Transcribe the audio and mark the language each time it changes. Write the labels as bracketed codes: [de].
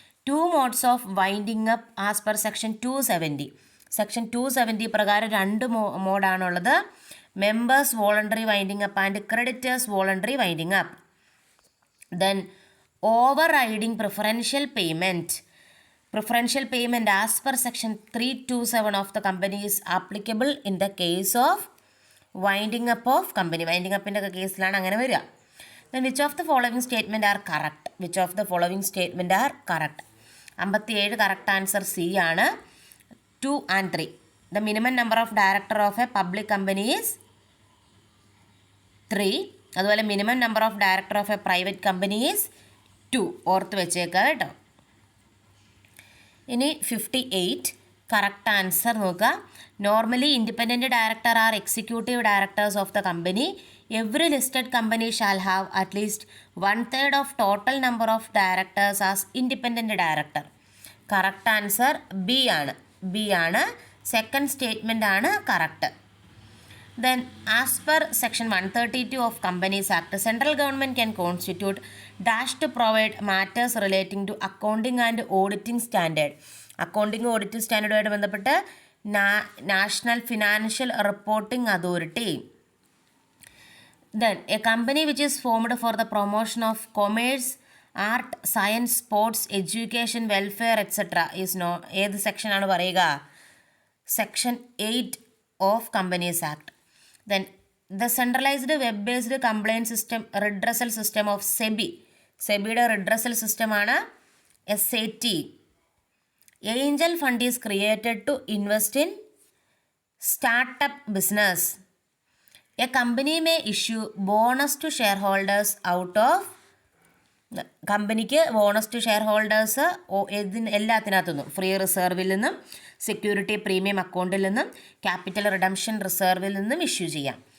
[en] 2 modes of winding up as per section 270. [ml] Section 270 പ്രകാരം 2 മോഡാണുള്ളത്. Members voluntary winding up and creditors voluntary winding up. [en] Then overriding preferential payment. Preferential payment as per section 327 of the company is applicable in the case of winding up of company. Winding up in the case [ml] ലാണ് അങ്ങനെ വരിക. [en] Then which of the following statement are correct? Which of the following statement are correct? 57 correct answer C ആണ്. 2 and 3. The minimum number of director of a public company is 3. [ml] അതുപോലെ [en] minimum number of director of a private company is 2. [ml] ഓർത്ത് വെച്ചേക്കുക കേട്ടോ. ഇനി 58 correct answer നോക്കുക. [en] Normally independent director are executive directors of the company. Every listed company shall have at least 1/3 of total number of directors as independent director. [ml] Correct answer B ആണ്. Second statement ആണ് correct. [en] Then as per section 132 of Companies Act, central government can constitute dash to provide matters relating to accounting and auditing standard. [ml] Accounting auditing standard ആയിട്ട് ബന്ധപ്പെട്ട് national financial reporting authority. [en] Then a company which is formed for the promotion of commerce, art, science, sports, education, welfare etc. is no [ml] ഏത് section ആണ് പറയുക? [en] Section 8 of Companies Act. Then the centralized web-based complaint system redressal system of SEBI. [ml] SEBIയുടെ redressal system ആണ് SAT. [en] Angel fund is created to invest in startup business. A company may issue bonus to shareholders out of [ml] കമ്പനിക്ക് bonus to share holders എല്ലാത്തിനകത്തുനിന്നും free റിസർവിൽ നിന്നും security premium അക്കൗണ്ടിൽ നിന്നും capital redemption റിസർവിൽ നിന്നും issue ചെയ്യാം.